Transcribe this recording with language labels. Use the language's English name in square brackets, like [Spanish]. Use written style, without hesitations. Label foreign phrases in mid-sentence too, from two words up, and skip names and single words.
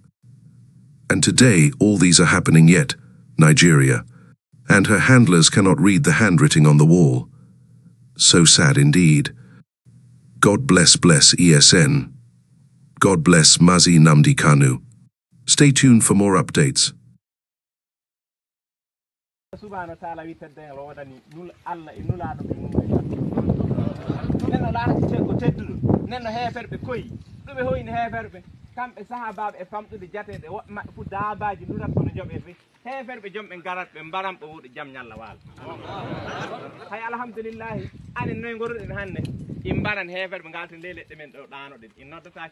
[English] And today all these are happening yet, Nigeria, and her handlers cannot read the handwriting on the wall. So sad indeed. God bless ESN. God bless Mazi Nnamdi Kanu. Stay tuned for more updates. [Fula] kamɓe sahabaɓe e famɗude jateɗe woɓɓe maɓɓe fu daabaji durat kono joɓe fe heefere ɓe joom ɓe garat ɓe mbaram ɓe wuuɗo jaam ñalla waalo hay alhamdulillahi anen noye goruɗen hannde in mbaran heefere ɓe ngalten ley leɗɗe men ɗo ɗanoɗen in noddatake